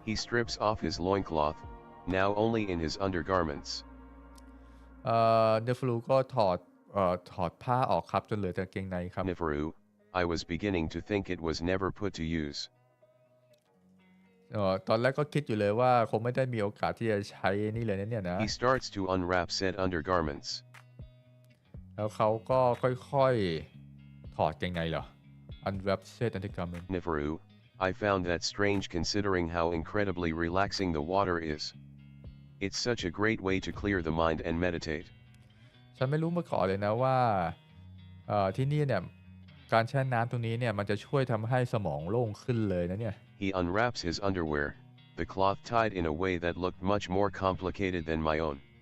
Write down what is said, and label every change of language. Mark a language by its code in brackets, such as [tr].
[en] He strips off his loincloth, now only in his undergarments. [th] เนฟลูก็ถอดผ้าออกครับจนเหลือแต่กางเกงในครับ [en] Neferu, I was beginning to think it was never put to use. [th] ตอนแรกก็คิดอยู่เลยว่าคงไม่ได้มีโอกาสที่จะใช้นี่เลยนะเนี่ยนะ [en] He starts to unwrap said undergarments. [th] แล้วเขาก็ค่อยๆถอดกางเกงในเหรอ [en] unwrap said undergarment Neferu, I found that strange considering how incredibly relaxing the water is. It's such a great way to clear the mind and meditate. [th] ฉันไม่รู้มาก่อนเลยนะว่าที่นี่เนี่ยการแช่น้ำตรงนี้เนี่ยมันจะช่วยทำให้สมองโล่งขึ้นเลยนะเนี่ย [en] He unwraps his underwear, the cloth tied in a way that looked much more complicated than my own.